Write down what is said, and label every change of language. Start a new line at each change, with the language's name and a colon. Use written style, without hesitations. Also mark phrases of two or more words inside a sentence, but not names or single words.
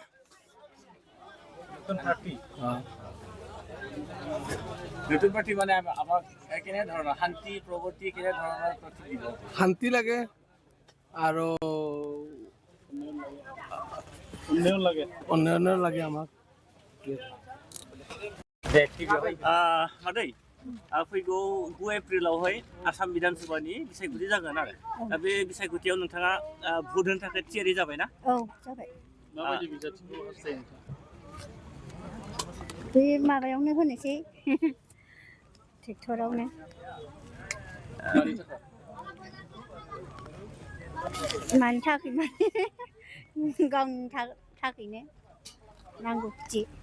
Assamese: নতুন প্ৰাৰ্থী মানে আমাক কেনে ধৰণৰ শান্তি প্ৰগতি কেনে ধৰণৰ প্ৰাৰ্থী দিব শান্তি লাগে আৰু উন্নয়ন লাগে আমাক
Bodo: मादै फैगौ 9 एप्रिलावहाय आसाम बिधानसभानि बिसायख'थि जागोन आरो दा बे बिसायख'थियाव नोंथाङा भोट होनो थाखाय थियारि जाबाय ना औ जाबाय माबायदि बिजाथिखौ हास्थायो बे माबायावनो होनोसै ट्रेक्टरावनो मानि थाखाय माने गावनि थाखायनो नांगौथि